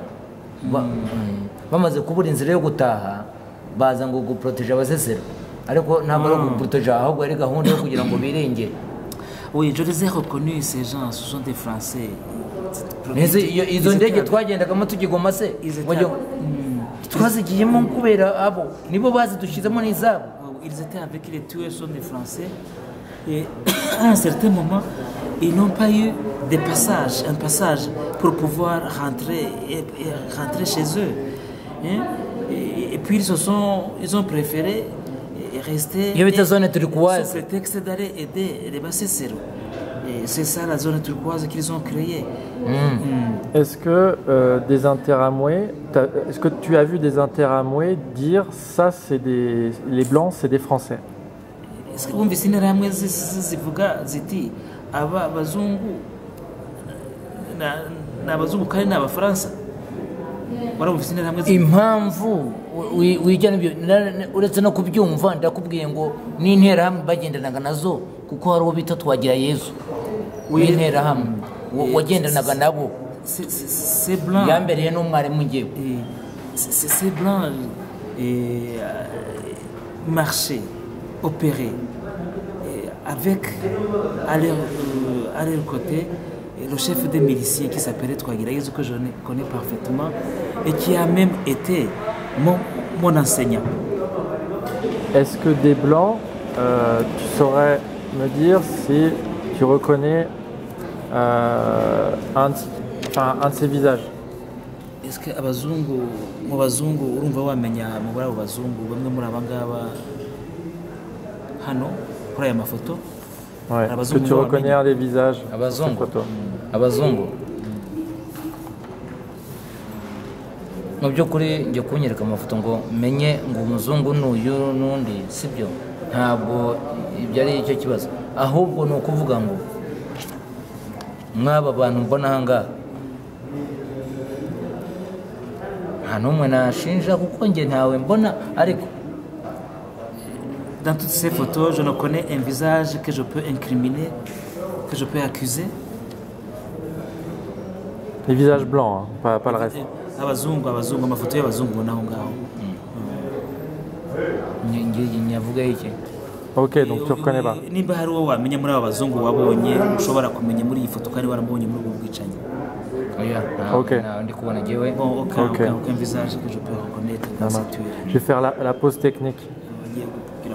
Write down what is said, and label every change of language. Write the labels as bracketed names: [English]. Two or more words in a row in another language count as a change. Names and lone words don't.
[Kinyarwanda] Bamaze kubura inzira yo gutaha, baza ngo guproteger abasesero, ariko ntabwo ari guproteger, ahubwo ari gahunda yo kugira ngo birengere. [French] Oui, je les ai reconnus, ces gens, ce sont des Français. [Kinyarwanda] Izo ndege twagendagamo tugigoma se twazigiyemo kubera abo nibo bazidushyizemo n'izabo. [French] Ils étaient avec les tueurs, sont des Français, et à un certain moment ils n'ont pas eu un passage pour pouvoir rentrer chez eux, hein? Et puis ils ont préféré rester sous prétexte d'aller aider les Bassesseros. Et c'est ça la zone turquoise qu'ils ont créée. Est-ce que des interamoués, est-ce que tu as vu des interamoués dire ça, c'est les blancs, c'est des Français? Est-ce que vous avez [Kinyarwanda] interamoués zivuga ziti aba bazungu n'abazungu kandi n'abafaransa? Impamvu wijyana ibyo uretse no kubyumva, ndakubwiye ngo n'interahamwe bagendanaga nazo, kuko hari uwo bita Twagirayezu w'interahamwe wagendanaga nabo, yambereye n'umwarimu ngewe. [French] Ces blancs marchaient, opéraient avec à leur côté le chef des miliciens qui s'appelait Twagirayezu, que je connais parfaitement et qui a même été mon enseignant. Est-ce que des blancs, tu saurais me dire si tu reconnais un de ces visages? Est-ce que [Kinyarwanda] mu bazungu urumva wamenya muri abo bazungu bamwe muri abangaba hano kuri aya mafoto? [French] Ouais. Est-ce que tu reconnais un des visages? [Kinyarwanda] Abazungu mu by'ukuri njye kunyereka amafoto ngo menye ngo umuzungu n'uyu n'undi, sibyo, ntabwo ibyo ari icyo kibazo, ahubwo ni ukuvuga ngo mwaba bantu mbona ahangaha nta n'umwe nashinja kuko njye ntawe mbona, ariko [French] dans toutes ces photos je ne connais un visage que je peux incriminer, que je peux accuser. Les visages blancs, hein, pas le reste. [Kinyarwanda] Abazungu amafoto y'abazungu naho ngaho. nyavuga iki? [French] Ok, donc tu reconnais pas. [Kinyarwanda] Nimba hari uwo wamenya muri aba bazungu wabonye ushobora kumenya muri iyi foto kandi warambonye muri ubu bwicanyi? [French] Ok. [Kinyarwanda] Ndi kubona jewe [French] aucun visage que je peux reconnaître dans cette tuerie. Je vais faire la pause technique.